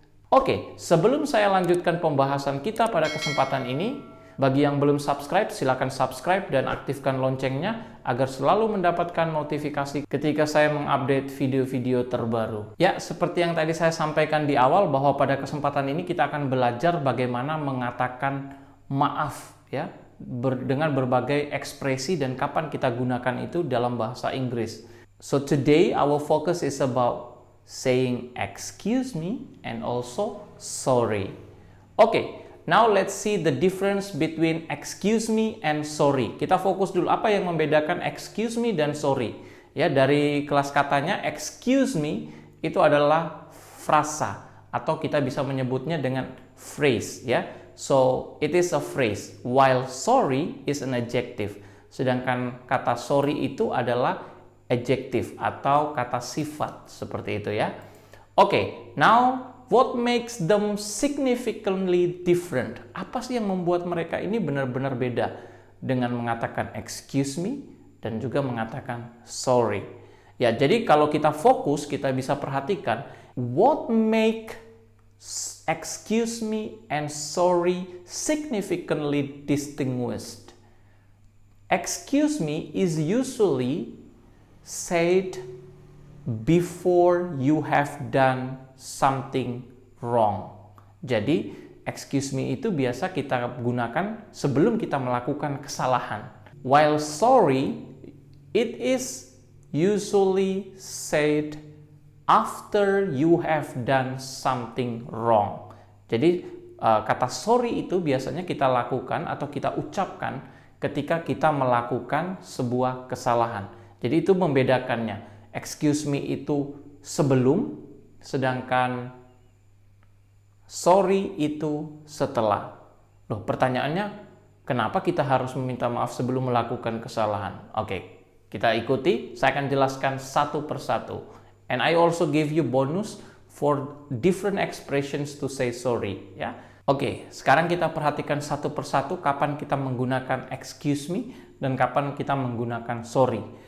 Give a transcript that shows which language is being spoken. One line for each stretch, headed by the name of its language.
Indonesian: Oke, sebelum saya lanjutkan pembahasan kita pada kesempatan ini, bagi yang belum subscribe, silakan subscribe dan aktifkan loncengnya agar selalu mendapatkan notifikasi ketika saya mengupdate video-video terbaru. Ya, seperti yang tadi saya sampaikan di awal bahwa pada kesempatan ini kita akan belajar bagaimana mengatakan maaf ya, dengan berbagai ekspresi dan kapan kita gunakan itu dalam bahasa Inggris.
English: So today our focus is about saying excuse me and also sorry. Okay. Now let's see the difference between excuse me and sorry.
Indonesian: Kita fokus dulu apa yang membedakan excuse me dan sorry. Ya, dari kelas katanya excuse me itu adalah frasa atau kita bisa menyebutnya dengan phrase ya.
English: So it is a phrase while sorry is an adjective.
Indonesian: Sedangkan kata sorry itu adalah adjective atau kata sifat seperti itu ya.
English: Okay, now what makes them significantly different?
Indonesian: Apa sih yang membuat mereka ini benar-benar beda dengan mengatakan excuse me dan juga mengatakan sorry? Ya, jadi kalau kita fokus, kita bisa perhatikan
English: what make excuse me and sorry significantly distinguished. Excuse me is usually said before you have done something wrong.
Indonesian: Jadi, excuse me itu biasa kita gunakan sebelum kita melakukan kesalahan.
English: While sorry, it is usually said after you have done something wrong.
Indonesian: Jadi, kata sorry itu biasanya kita lakukan atau kita ucapkan ketika kita melakukan sebuah kesalahan. Jadi, itu membedakannya. Excuse me itu sebelum, sedangkan sorry itu setelah. Loh, pertanyaannya, kenapa kita harus meminta maaf sebelum melakukan kesalahan? Oke, kita ikuti. Saya akan jelaskan satu persatu.
English: And I also give you bonus for different expressions to say sorry.
Indonesian: Ya. Oke, sekarang kita perhatikan satu persatu kapan kita menggunakan excuse me dan kapan kita menggunakan sorry.